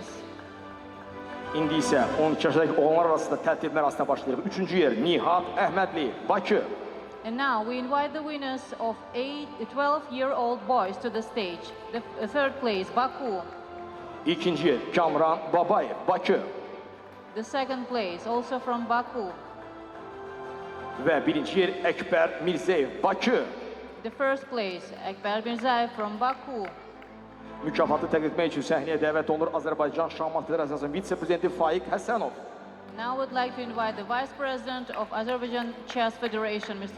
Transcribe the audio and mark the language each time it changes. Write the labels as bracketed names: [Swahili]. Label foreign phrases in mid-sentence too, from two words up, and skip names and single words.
[Azerbaijani] İndi isə 12 yaşdakı oğlanlar arasında tərtib mərasiminə başlayırıq. 3-cü yer Nihat Əhmədli, Bakı. [English] And now we invite the winners of 12-year-old boys to the stage. The third place, Baku. [Azerbaijani] İkinci yer Kamran Babayev, Bakı. [English] The second place, also from Baku. [Azerbaijani] Və birinci yer Əkbər Mirzəyev, Bakı. [English] The first place, Ekber Mirzaev from Baku. [Azerbaijani] Mükafatı təqdim etmək üçün səhnəyə dəvət olunur Azərbaycan Şahmat Federasiyasının vitse-prezidenti Faiq Həsənov. [English] Now I would like to invite the Vice President of Azerbaijan Chess Federation, Mr.